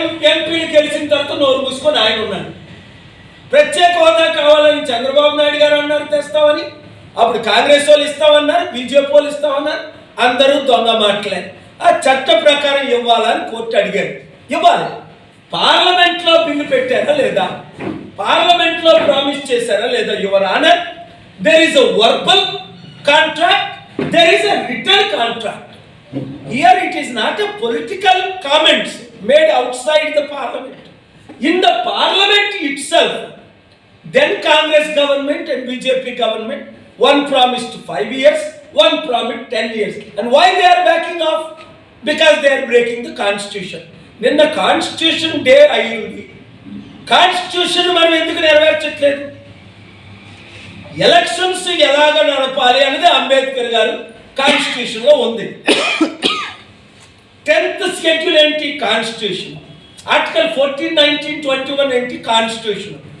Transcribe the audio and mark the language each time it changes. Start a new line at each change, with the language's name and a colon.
Telugu: ఎంపీలు గెలిచిన తర్వాత నోరు మూసుకొని ఆయన ఉన్నాడు. ప్రత్యేక హోదా కావాలని చంద్రబాబు నాయుడు గారు అన్నారు తెస్తామని, అప్పుడు కాంగ్రెస్ వాళ్ళు ఇస్తామన్నారు, బీజేపీ వాళ్ళు ఇస్తామన్నారు. అందరూ దొంగ మాటలే. ఆ చట్ట ప్రకారం ఇవ్వాలని కోర్టు అడిగారు, ఇవ్వాలి. పార్లమెంట్లో బిల్లు పెట్టారా లేదా, పార్లమెంట్లో ప్రామిస్ చేశారా లేదా?
English: Your honour, there is a verbal contract, there is a written contract. Here it is not a political comments made outside the parliament. In the parliament itself, then Congress government and BJP government, one promised 5 years, one promised 10 years. And why they are backing off? Because they are breaking the constitution.
Telugu: నిన్న constitution day అయ్యింది. Constitution మనం ఎందుకు నెరవేర్చట్లేదు? Elections ఎలాగ నడపాలి అనేది అంబేద్కర్ గారు constitution లో ఉంది. 10th షెడ్యూల్ ఏంటి? కాన్స్టిట్యూషన్. ఆర్టికల్ 14, 19, 21 ఏంటి? కాన్స్టిట్యూషన్.